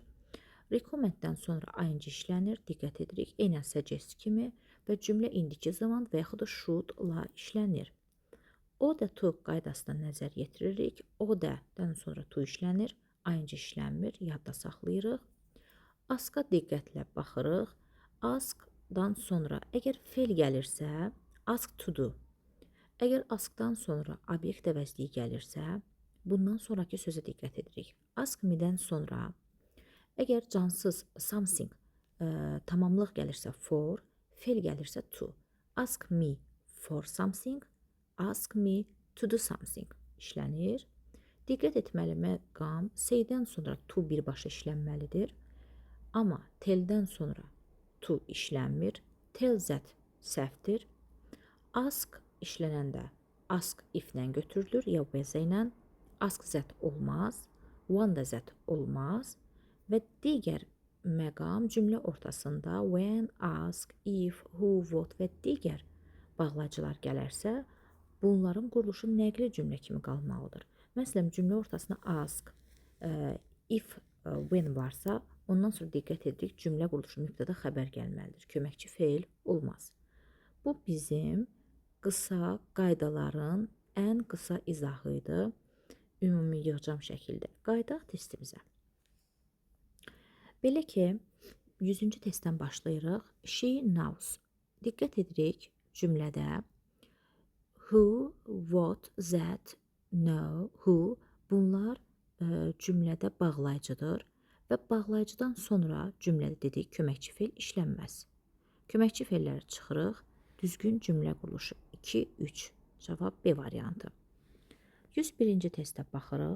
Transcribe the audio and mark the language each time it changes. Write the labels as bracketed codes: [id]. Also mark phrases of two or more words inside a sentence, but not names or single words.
[az] Recommend-dən sonra ing işlənir, diqqət edirik, eynən suggest kimi və cümlə indiki zaman və yaxud da should-la işlənir. O da to qaydasına nəzər yetiririk. O da-dən sonra to işlənir, ing işlənmir, yadda saxlayırıq. Ask-a diqqətlə baxırıq. Ask-dan sonra əgər feil gəlirsə, [en] ask to do. [az] Əgər ask-dan sonra obyekt əvəzliyi gəlirsə, bundan sonraki sözə diqqət edirik. [en] Ask me- [az] dən sonra əgər cansız something tamamlıq gəlirsə for, feil gəlirsə to. [en] Ask me for something, ask me to do something işlənir. [az] Diqqət etməli məqam say-dən sonra to birbaşa işlənməlidir. Amma tell-dən sonra to işlənmir. [en] Tell that [az] səhvdir. Ask işlənəndə [en] ask if- [az] lə götürülür ya with ilə. [en] Ask that [az] olmaz, [en] wonder that [az] olmaz və digər məqam cümlə ortasında when, ask, if, who, what və digər bağlayıcılar gələrsə, bunların quruluşu nəqli cümlə kimi qalmalıdır. Məsələn, cümlə ortasına [en] ask, if, when [az] varsa, ondan sonra diqqət edirik, cümlə quruluşu mübtəda xəbər gəlməlidir. Köməkçi feil olmaz. Bu bizim qısa qaydaların ən qısa izahı idi. Ümumi yığcam şəkildə. Qaydaq testimizə. Belə ki, 100-cü testdən başlayırıq. [en] She knows. [az] Diqqət edirik cümlədə [en] who, what, that, know, who [az] bunlar cümlədə bağlayıcıdır və bağlayıcıdan sonra cümlədə dedik köməkçi feil işlənməz. Köməkçi feilləri çıxırıq. Düzgün cümlə quruluşu 2, 3. Cavab B variantı. 101-ci testə baxırıq.